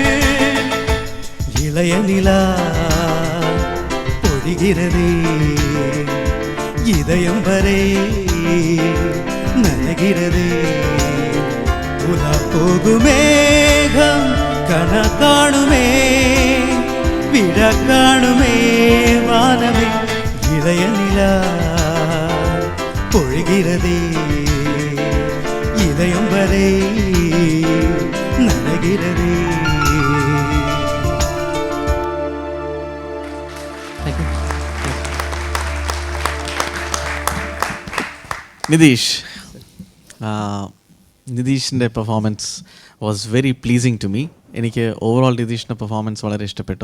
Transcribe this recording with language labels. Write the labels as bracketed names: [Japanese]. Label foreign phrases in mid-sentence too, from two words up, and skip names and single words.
[Tamil] இளைய நிலா பொழிகிறதே இதயம் வரை நனைகிறதே உலா போகுமேகம் கனா காணுமே விழா காணுமே வானமே இளைய நிலா பொழிகிறதே இதயம் வரை நனைகிறதே [English] Nitheesh's performance was very pleasing to me. [Malayalam] എനിക്ക് ഓവറോൾ നിതീഷിൻ്റെ പെർഫോമൻസ് വളരെ ഇഷ്ടപ്പെട്ടു.